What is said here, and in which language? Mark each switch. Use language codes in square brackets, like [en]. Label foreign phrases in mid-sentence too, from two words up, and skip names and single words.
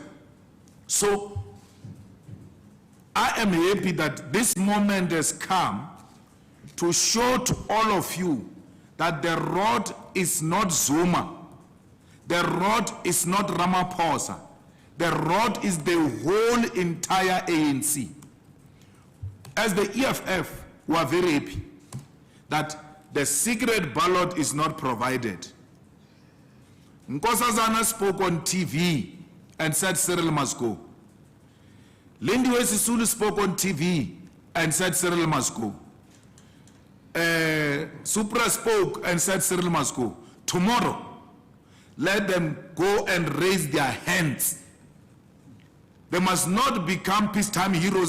[en] So I am happy that this moment has come to show to all of you that the road is not Zuma, the road is not Ramaphosa, the road is the whole entire ANC. As the EFF, we are very happy that the secret ballot is not provided. Nkosazana spoke on TV and said Cyril must go. Lindiwe Sisulu spoke on TV and said Cyril must go. Supra spoke and said Cyril must go. Tomorrow, let them go and raise their hands. They must not become peacetime heroes.